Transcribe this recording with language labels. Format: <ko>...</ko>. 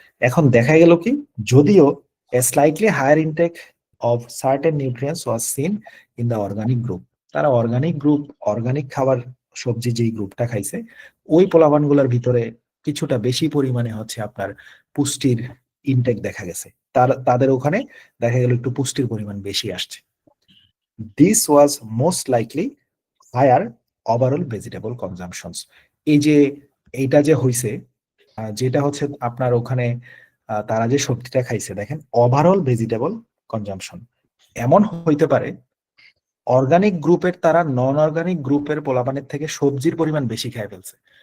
<bn>এখন দেখা গেল কি, যদিও</bn> <en>a slightly higher intake of certain nutrients was seen in the organic group,</en> <bn>তারা অর্গানিক গ্রুপ, অর্গানিক খাবার সবজি যেই গ্রুপটা খাইছে, ওই পোলাপানগুলোর ভিতরে কিছুটা বেশি পরিমাণে হচ্ছে আপনার পুষ্টির ইনটেক দেখা গেছে। তাদের ওখানে দেখা গেল একটু পুষ্টির পরিমাণ বেশি আসছে।</bn> <en>This was most likely higher overall vegetable consumptions.</en> <bn>এই যে এইটা যে হইছে, যেটা হচ্ছে আপনার ওখানে তারা যে সবজিটা খাইছে, দেখেন ওভারঅল ভেজিটেবল কনজাম্পশন এমন হইতে পারে অর্গানিক গ্রুপের তারা নন অর্গানিক গ্রুপের পোলাপানের থেকে সবজির পরিমাণ বেশি খেয়ে ফেলছে।</bn>